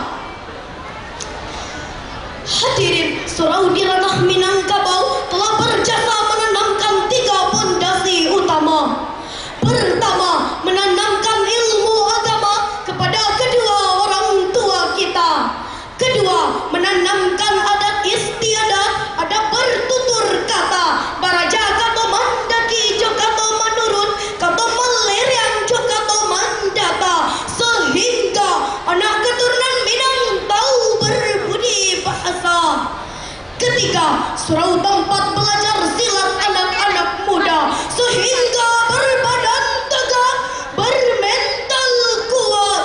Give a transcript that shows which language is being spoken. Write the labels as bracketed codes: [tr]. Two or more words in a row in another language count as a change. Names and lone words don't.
[id] Hadirin, surau di Ranah Minangkabau telah berjasa menanamkan 3 pondasi utama. Pertama, menanamkan ilmu agama kepada kedua orang tua kita. Kedua, menanamkan adat istiadat, adab bertutur kata, [min] baraja kato mandaki jo kato manurut, kato meleriang jo kato mandata, sehingga anak keturunan Minang tahu berbudi bahasa. [id] Ketiga, surau tempat belajar silat anak-anak muda, sehingga berbadan tegak, bermental kuat.